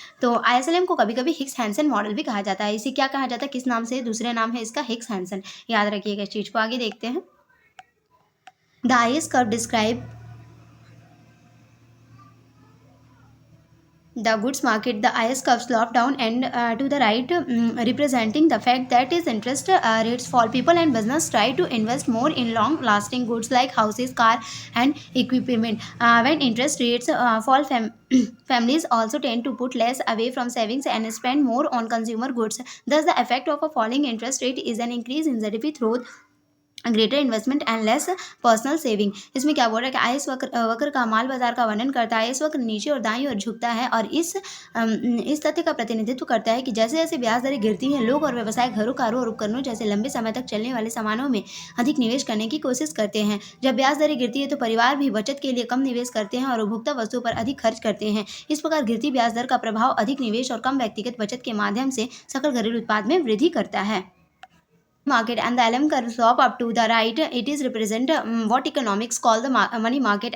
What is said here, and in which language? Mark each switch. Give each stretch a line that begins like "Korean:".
Hindi: तो आईएसएलएम को कभी कभी हिक्स हैंसन मॉडल भी कहा जाता है। इसे क्या कहा जाता है, किस नाम से? दूसरे नाम है इसका हिक्स हैंसन, याद रखिएगा इस चीज़ को। आगे देखते हैं।
English: The IS curve describe the goods market. The IS curve slope down and to the right, representing the fact that is interest rates fall. People and business try to invest more in long lasting goods like houses, car and equipment. When interest rates fall, families also tend to put less away from savings and spend more on consumer goods. Thus the effect of a falling interest rate is an increase in GDP through greater investment and less personal saving.
Hindi: इसमें क्या बोल रहा है कि IS वक्र का माल बाजार का वर्णन करता है। आईएस वक्र नीचे और दाईं ओर झुकता है और इस तथ्य का प्रतिनिधित्व करता है कि जैसे जैसे ब्याज दरें गिरती हैं, लोग और व्यवसाय घरों, कारों और उपकरणों जैसे लंबे समय तक चलने वाले सामानों में अधिक निवेश करने की कोशिश करते हैं। जब ब्याज दरें गिरती है तो परिवार भी बचत के लिए कम निवेश करते हैं और उपभोक्ता वस्तुओं पर अधिक खर्च करते हैं। इस प्रकार गिरती ब्याज दर का प्रभाव अधिक निवेश और कम व्यक्तिगत बचत के माध्यम से सकल घरेलू उत्पाद में वृद्धि करता है।
English: Market and the LM curve slope up to the right. It is represent what economics call the money market.